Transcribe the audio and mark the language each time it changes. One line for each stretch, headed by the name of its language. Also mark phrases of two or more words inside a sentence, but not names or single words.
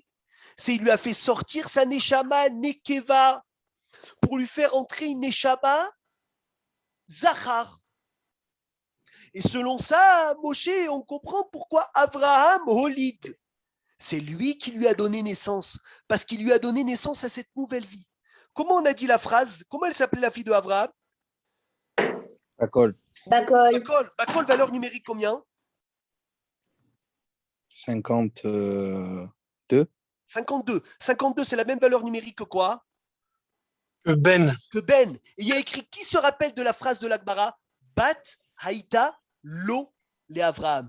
French: C'est il lui a fait sortir sa neshama Nekeva pour lui faire entrer une neshama Zachar. Et selon ça, Moshe, on comprend pourquoi
Hebrew: אברהם הוליד,
French: c'est lui qui lui a donné naissance, parce qu'il lui a donné naissance à cette nouvelle vie. Comment on a dit la phrase? Comment elle s'appelait la fille de Avraham? Bakol. Bakol, valeur numérique combien? 52. 52. 52, c'est la même valeur numérique que quoi? Que Ben. Que Ben. Et il y a écrit, qui se rappelle de la phrase de l'Agmara?
Hebrew: בת הייתה לו לאברהם.